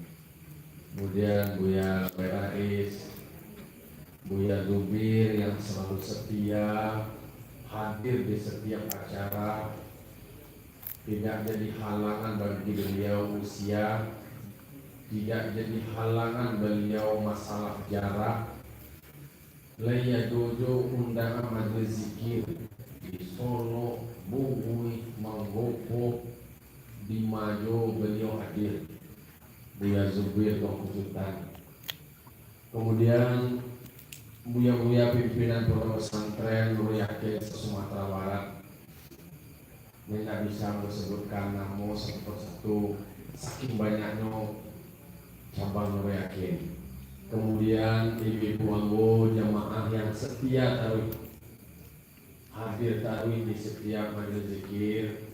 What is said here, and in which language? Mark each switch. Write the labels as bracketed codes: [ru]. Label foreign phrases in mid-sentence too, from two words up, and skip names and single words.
[id] Kemudian Buya Rais, Buya Zubir yang selalu setia hadir di setiap acara, tidak jadi halangan bagi beliau usia, tidak jadi halangan beliau masalah jarak. Laya dojo undangan majelis zikir di Solo, Bugui, Manggopo, di Majo beliau hadir. Buya Zubir Tongku Sultan. Kemudian Buya-buya pimpinan pondok pesantren Nurul Yakin Sumatera Barat. Ini tidak bisa menyebutkan nama satu persatu, saking banyaknya cabang Nurul Yakin. Kemudian ibu-ibu anggo jamaah yang setia taruh hadir taruh di setiap majelis zikir.